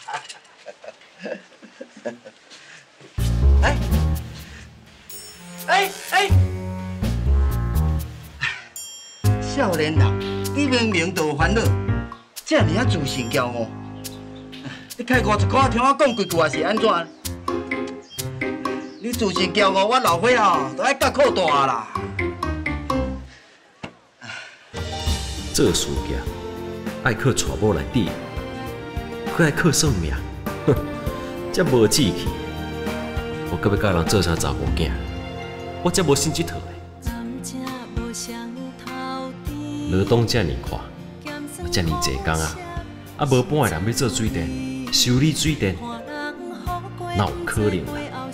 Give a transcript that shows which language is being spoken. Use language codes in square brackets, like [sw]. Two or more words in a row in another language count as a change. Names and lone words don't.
[nan] 少年人，你明明就有烦恼，这尔啊自信骄傲，你开外一口听我讲几句，还是安怎？你自信骄傲，我老伙啊，都爱甲靠大啦。做事业爱靠娶某来抵，佮爱靠算命，哼，这无志气。我搁要甲人做啥查某囝？我才无心这套嘞。劳动遮尔快，遮尔济工啊，啊无半个人要做水电，修理水电，哪有可能啦？